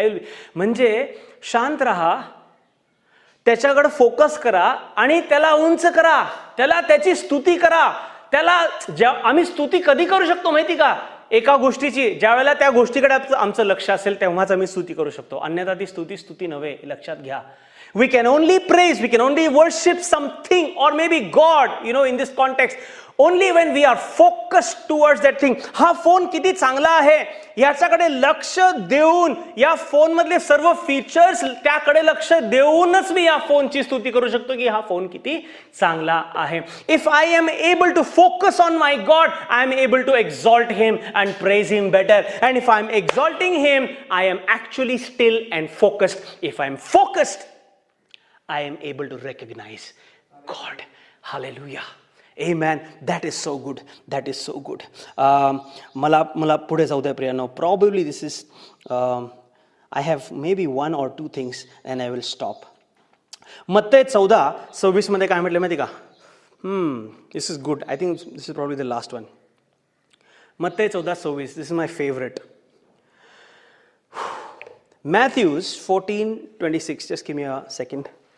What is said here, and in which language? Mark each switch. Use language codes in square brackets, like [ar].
[en] I will be [mr] म्हणजे शांत राहा, त्याच्याकडे फोकस करा आणि त्याला उंच करा, त्याची स्तुती करा. त्याला आम्ही स्तुती कधी करू शकतो माहिती का, एका गोष्टीची, ज्या वेळेला त्या गोष्टीकडे आमचं लक्ष असेल तेव्हाच आम्ही स्तुती करू शकतो. अन्यथा ती स्तुती नव्हे, लक्षात घ्या. [en] We can only praise, we can only worship something or maybe God, in this context, only when we are focused towards that thing. [mr] हा फोन किती चांगला आहे याच्याकडे लक्ष देऊन, या फोन मधले सर्व फीचर्स त्याकडे लक्ष देऊनच मी या फोनची स्तुती करू शकतो की हा फोन किती चांगला आहे. [en] If I am able to focus on my God, I am able to exalt him and praise him better. And if I am exalting him, I am actually still and focused. If I am focused, I am able to recognize God. Hallelujah. Amen. That is so good. That is so good. [mr] मला पुढे जाऊ द्या प्रियांनो. [en] Probably this is, I have maybe one or two things and I will stop. [mr] मत्तई 14:26 मध्ये काय म्हटलं माहिती का? [en] This is good. I think this is probably the last one. मत्तई 14:26. This is my favorite. Matthews 14:26. Just give me a second.